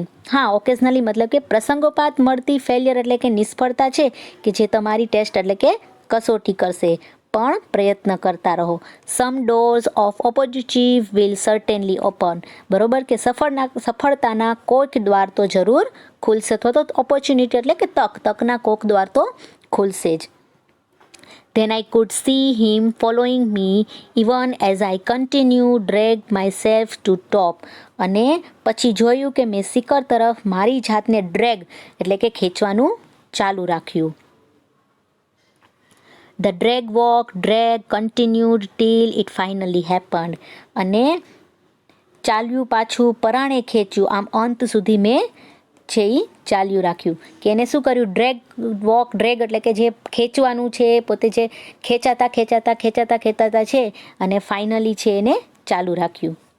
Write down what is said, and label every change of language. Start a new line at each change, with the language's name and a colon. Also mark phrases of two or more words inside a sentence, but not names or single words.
Gujarati: હા, ઓકેઝનલી મતલબ કે પ્રસંગોપાત મળતી ફેલિયર એટલે કે નિષ્ફળતા છે કે જે તમારી ટેસ્ટ એટલે કે કસોટી કરશે, પણ પ્રયત્ન કરતા રહો.
English: Some doors of opportunity will certainly open,
Gujarati: બરોબર, કે સફળતાના કોઈક દ્વાર તો જરૂર ખુલશે, અથવા તો ઓપોર્ચ્યુનિટી એટલે કે તકના કોઈક દ્વાર તો ખુલશે જ.
English: Then I could see him following me even as I continued drag myself to top.
Gujarati: અને પછી જોયું કે મેં શિખર તરફ મારી જાતને ડ્રેગ એટલે કે ખેંચવાનું ચાલુ રાખ્યું.
English: The drag continued till it finally happened.
Gujarati: અને ચાલ્યું પાછું પરાણે ખેંચ્યું, આમ અંત સુધી મેં છે એ ચાલ્યું રાખ્યું, કે એને શું કર્યું, ડ્રેગ એટલે કે જે ખેંચવાનું છે, પોતે જે ખેંચાતા છે અને ફાઇનલી છે એને ચાલુ રાખ્યું.